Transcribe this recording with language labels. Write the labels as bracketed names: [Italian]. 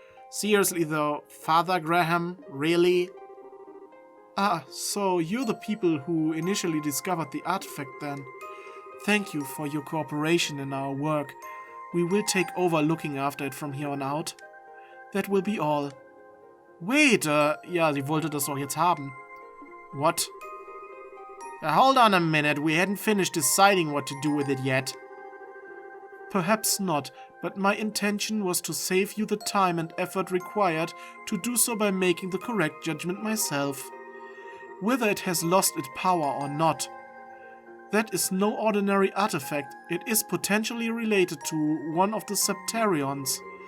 [English] Seriously though, Father Graham, really? So you're the people who initially discovered the artifact then. Thank you for your cooperation in our work. We will take over looking after it from here on out. That will be all. Wait, [German] ja, sie wollte das doch jetzt haben. [English] What? Hold on a minute, we hadn't finished deciding what to do with it yet. Perhaps not, but my intention was to save you the time and effort required to do so by making the correct judgment myself. Whether it has lost its power or not. That is no ordinary artifact, it is potentially related to one of the Septarions.